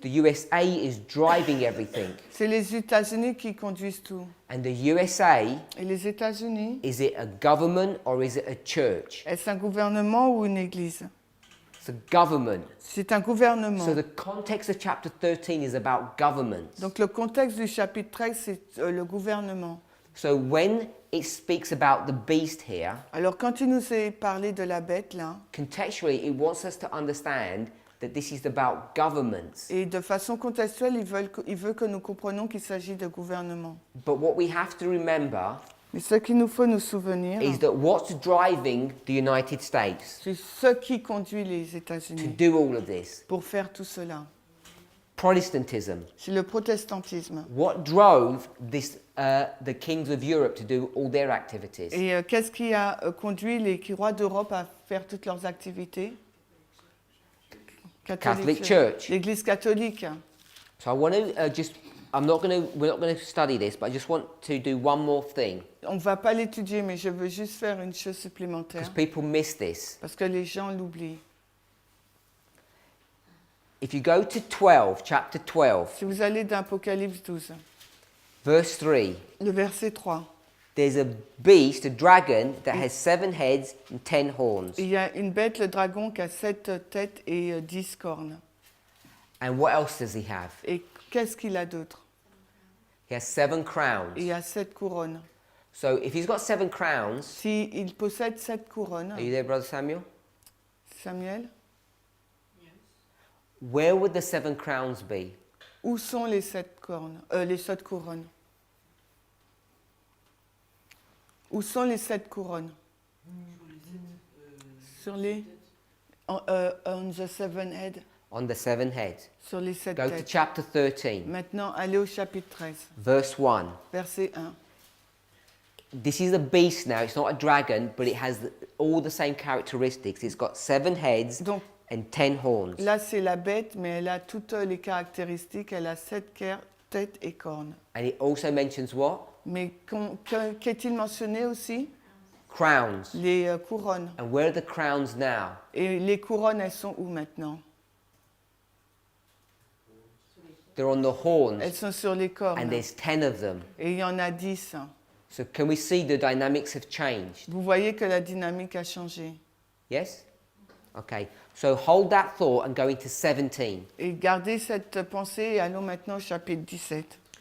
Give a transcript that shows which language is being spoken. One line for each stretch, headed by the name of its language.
English: The USA is driving everything.
French: C'est les États-Unis qui conduisent tout.
English: And the USA,
French: Et les États-Unis,
English: is it a government or is it a church?
French: est-ce un gouvernement ou une église?
English: It's a government.
French: C'est un gouvernement.
English: So the context of chapter 13 is about governments.
French: Donc le contexte du chapitre 13, c'est le gouvernement.
English: So when it speaks about the beast here,
French: Alors quand il nous est parlé de la bête là,
English: contextually it wants us to understand that this is about governments.
French: et de façon contextuelle, il veut que nous comprenions qu'il s'agit de gouvernement.
English: But what we have to remember
French: Mais ce qu'il nous faut nous souvenir,
English: is that what's driving the United States
French: c'est ce qui conduit les
English: to
French: États-Unis
English: do all of this?
French: pour faire tout cela.
English: Protestantism.
French: C'est le protestantisme.
English: What drove this, the kings of Europe to do all their activities?
French: Et qu'est-ce qui a conduit les rois d'Europe à faire toutes leurs activités?
English: Catholic Church.
French: L'Église catholique.
English: So I want to we're not going to study this, but I just want to do one more thing
French: On ne va pas l'étudier, mais je veux juste faire une chose supplémentaire,
English: because people miss this.
French: parce que les gens l'oublient.
English: If you go to 12, chapter 12,
French: Si vous allez dans Apocalypse 12,
English: verse 3,
French: le verset 3,
English: there's a beast, a dragon, that has 7 heads and 10 horns.
French: il y a une bête, le dragon, qui a 7 têtes et 10 cornes.
English: And what else does he have?
French: Et qu'est-ce qu'il a d'autre?
English: He has 7 crowns.
French: Il a 7 couronnes.
English: So if he's got 7 crowns,
French: S'il possède 7 couronnes,
English: are you there, Brother Samuel?
French: Samuel,
English: Where would the 7 crowns be?
French: où sont les 7 cornes, les 7 couronnes? Où sont les 7 couronnes? Sur les...
English: on the 7 head, On the 7 heads.
French: sur les 7
English: Go to
French: têtes.
English: chapter 13,
French: Maintenant, allez au chapitre 13,
English: verse 1.
French: verset 1.
English: This is a beast now. It's not a dragon, but it has all the same characteristics. It's got 7 heads
French: Donc
English: and 10 horns.
French: là, c'est la bête, mais elle a toutes les caractéristiques. Elle a 7 têtes et cornes.
English: And it also mentions what?
French: Mais qu'est-il mentionné aussi?
English: Crowns.
French: Les couronnes.
English: And where are the crowns now?
French: Et les couronnes, elles sont où maintenant?
English: They're on the horns,
French: Elles sont sur les cornes.
English: and there's 10 of them.
French: Et il y en a 10.
English: So can we see the dynamics have changed?
French: Vous voyez que la dynamique a changé.
English: Yes? Okay. So hold that thought and go into 17.
French: Et gardez cette pensée et allons maintenant au chapitre 17.